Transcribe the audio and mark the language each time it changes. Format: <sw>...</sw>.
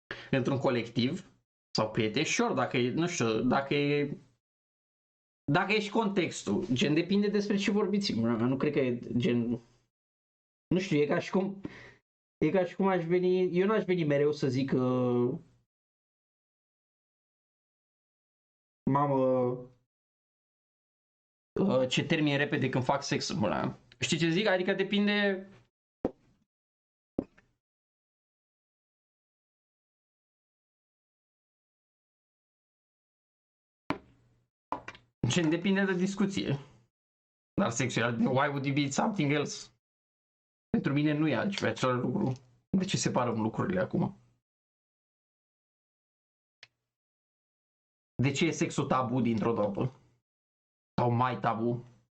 <ro>Într-un colectiv sau prieteni, sure, dacă e, nu știu, dacă ești contextul, gen depinde despre ce vorbiți, nu cred că e gen, nu știu, e ca și cum aș veni, eu n-aș veni mereu să zic mamă, ce termin repede când fac sex, știi ce zic? Adică depinde. Gen, depinde de discuție.</ro> <en>Dar sexual, why would it be something else?</en> <ro>Pentru mine nu e altceva, același lucru. De ce separăm lucrurile acum? De ce e sexul tabu dintr-o dată? Sau mai tabu?</ro>